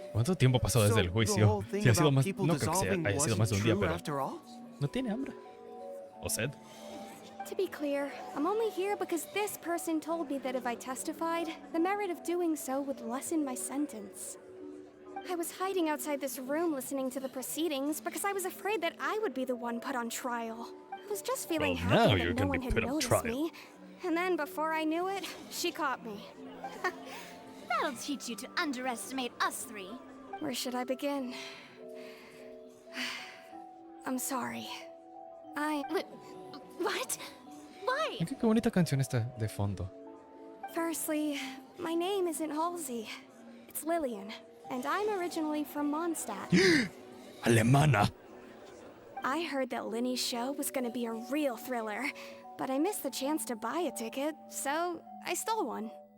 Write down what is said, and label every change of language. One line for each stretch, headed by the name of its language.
Spanish: ¿Cuánto tiempo pasó desde el juicio? Si ha sido más, no creo que haya sido más de un día, pero no tiene hambre. ¿O sed?
English: To be clear, I'm only here because this person told me that if I testified, the merit of doing so would lessen my sentence. I was hiding outside this room listening to the proceedings because I was afraid that I would be the one put on trial. I was just feeling happy that no one had noticed me. And then before I knew it, she caught me. That'll teach you to underestimate us three. Where should I begin? I'm sorry. What? Why?
Spanish: Qué bonita canción esta de fondo.
English: Firstly, my name isn't Halsey. It's Lillian, and I'm originally from Mondstadt.
Spanish: Alemana.
English: I heard that Linny's show was gonna be a real thriller, but I missed the chance to buy a ticket, so I stole one.